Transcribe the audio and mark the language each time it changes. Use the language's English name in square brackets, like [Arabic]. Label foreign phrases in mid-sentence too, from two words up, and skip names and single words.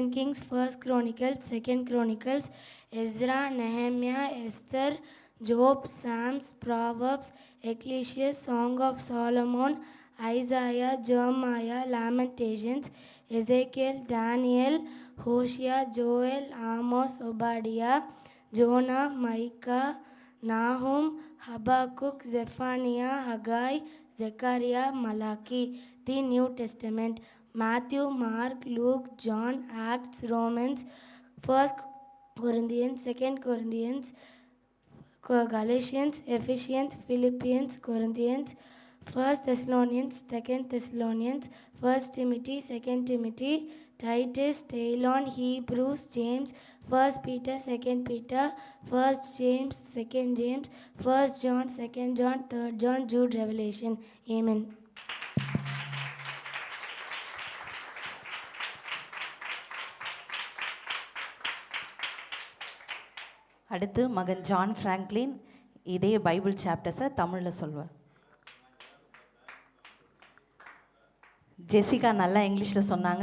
[English] Kings, 1 Chronicles, 2 Chronicles, Ezra, Nehemiah, Esther, Job, Psalms, Proverbs, Ecclesiastes, Song of Solomon, Isaiah, Jeremiah, Lamentations, Ezekiel, Daniel, Hosea, Joel, Amos, Obadiah, Jonah, Micah, Nahum, Habakkuk, Zephaniah, Haggai, Zechariah, Malachi. The New Testament, Matthew, Mark, Luke, John, Acts, Romans, 1 Corinthians, 2 Corinthians, Galatians, Ephesians, Philippians, Corinthians, 1 Thessalonians, 2 Thessalonians, 1 Timothy, 2 Timothy, Titus, Talon, Hebrews, James, 1 Peter, 2 Peter, 1 James, 2 James, 1 John, 2 John, 3 John, Jude, Revelation. Amen. [Tamil] அடுத்து மகன் ஜான் ஃப்ராங்க்லின் இதே [English] Bible chapters [Tamil] தமிழில் சொல்வார். ஜெசிகா நல்லா இங்கிலீஷில் சொன்னாங்க.